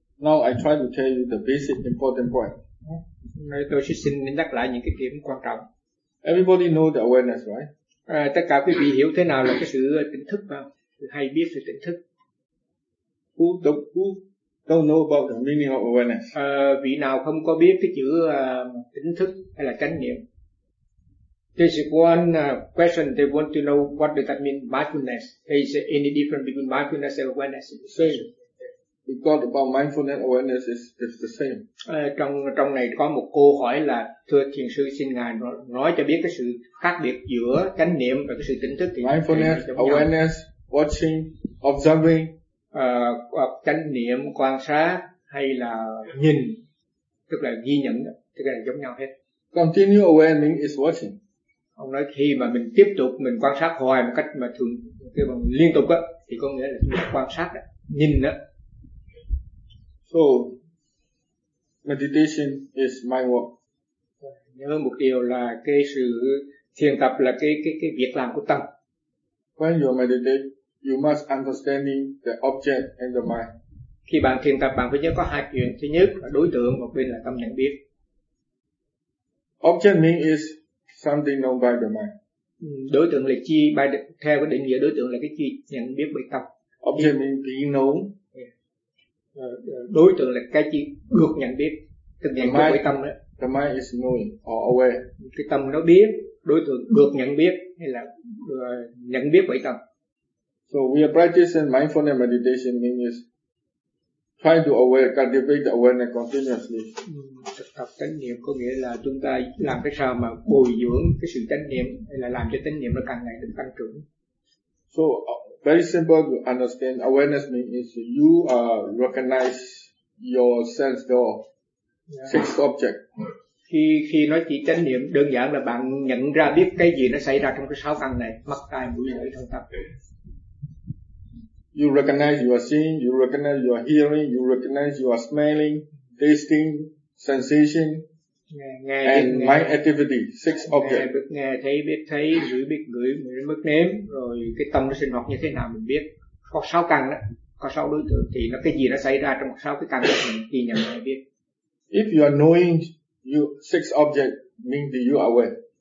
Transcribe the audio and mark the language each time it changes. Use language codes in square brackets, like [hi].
[en] Now I try to tell you the basic important point. [vi] Tôi sẽ xin nhắc lại những cái điểm quan trọng. [en] Everybody know the awareness, right? [vi] Tất cả quý vị hiểu thế nào là cái sự tỉnh thức mà, hay biết sự tỉnh thức. [en] Who don't know about the meaning of awareness? [vi] Vị nào không có biết cái chữ tỉnh thức hay là chánh niệm? [en] There's one question they want to know what does that mean, mindfulness. Is there any difference between mindfulness and awareness? Same. Because about mindfulness and awareness is the same. [vi] Trong này có một câu hỏi là thưa thiền sư xin ngài nói cho biết cái sự khác biệt giữa chánh niệm và cái sự tỉnh thức. [en] Mindfulness, awareness, watching, observing. [vi] Chánh niệm, quan sát hay là nhìn, tức là ghi nhận, tức là giống nhau hết. [en] Continue awareness is watching. [vi] Ông nói khi mà mình tiếp tục mình quan sát hoài một cách mà thường liên tục á thì có nghĩa là quan sát đó, nhìn đó. [en] So meditation is mind work. [vi] Nhớ một điều là cái sự thiền tập là cái việc làm của tâm. [en] When you meditate, you must understand the object and the mind. [vi] Khi bạn thiền tập, bạn phải nhớ có hai chuyện. Thứ nhất là đối tượng, một bên là tâm nhận biết. [en] Object means is something known by the mind. [vi] Đối tượng là chi [en] by the, [vi] theo cái định nghĩa đối tượng là cái chi nhận biết bởi tâm. [en] Object means being known. [vi] Đối tượng là cái chi được nhận biết, được nhận biết bởi tâm đó. [en] The mind is known or aware. [vi] Cái tâm nó biết, đối tượng được nhận biết hay là nhận biết bởi tâm. [en] So we are practicing mindfulness meditation means try to aware, cultivate the awareness continuously. [vi] Thực tập chánh niệm có nghĩa là chúng ta làm cái sao mà bồi dưỡng cái sự chánh niệm hay là làm cho chánh niệm nó càng ngày được tăng trưởng. [en] So very simple to understand. Awareness means you recognize your sense door, six object. [vi] Khi nói chỉ chánh niệm đơn giản là bạn nhận ra biết cái gì nó xảy ra trong cái sáu căn này, mắt, tai, mũi, lưỡi, thân, tâm. [en] You recognize you are seeing, you recognize you are hearing, you recognize you are smelling, tasting, sensation, mind activity, six objects. [vi] Nghe, biết thấy, ngửi biết ngửi, mức nếm, rồi cái tâm nó sinh hoạt như thế nào mình biết. Có sáu căn đó, có sáu đối tượng, thì nó cái gì nó xảy ra trong sáu cái căn đó mình ghi nhận và biết. [en] If you are knowing you six objects, mean that you are aware.